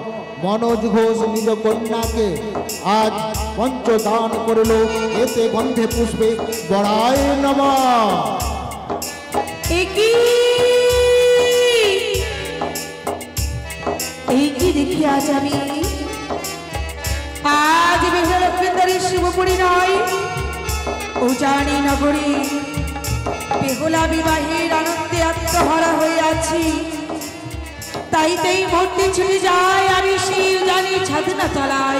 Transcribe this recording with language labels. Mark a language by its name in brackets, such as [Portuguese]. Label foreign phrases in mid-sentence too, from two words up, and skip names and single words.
[Bangla] মনোজ ঘোষ নিজ কন্যা কে আজ পঞ্চদান করলো এতে গন্ধে পুষ্পে বড়ায় নমঃ। এ কী দেখি আজ আমি আজ বেহুলা লক্ষিন্দরের শুভ পরিণয় উজানি নগরী বেহুলা বিবাহের আনন্দে আত্মহারা হয়ে আছি। তাইতেই মুহূর্তে ছুটে যায় আমি সেই উজানি ছাদনা তলায়।